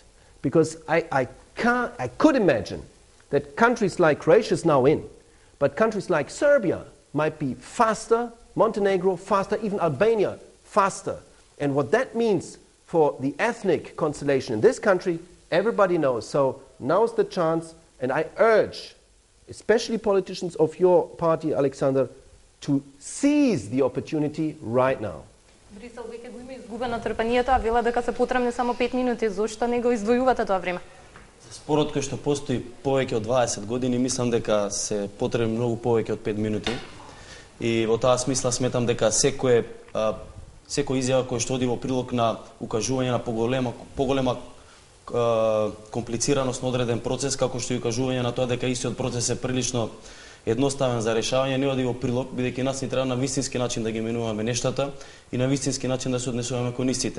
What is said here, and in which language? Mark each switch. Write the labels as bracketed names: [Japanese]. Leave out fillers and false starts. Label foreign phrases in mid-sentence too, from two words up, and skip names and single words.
[English] Because I could imagine that countries like Croatia is now in, but countries like Serbia might be faster, Montenegro faster, even Albania faster. And what that means for the ethnic constellation in this country, everybody knows. So now's the chance, and I urge, especially politicians of your party, Alexander, to seize the opportunity right now. [Macedonian] Брисел веќе го има изгубено трпението, а вела дека се потребни само 5 минути. Зошто не го издвојувате тоа време? Спорот кој што постои повеќе од 20 години, мислам дека се потребни многу повеќе од 5 минути. И во таа смисла сметам дека секој изјава кој што оди во прилог на укажување на поголема комплицираност на одреден процес, како што и укажување на тоа дека истиот процес е прилично едноставен за решавање, не оди во прилог, бидејќи нас ни треба на вистински начин да ги менуваме нештата и на вистински начин да се однесуваме кон истите.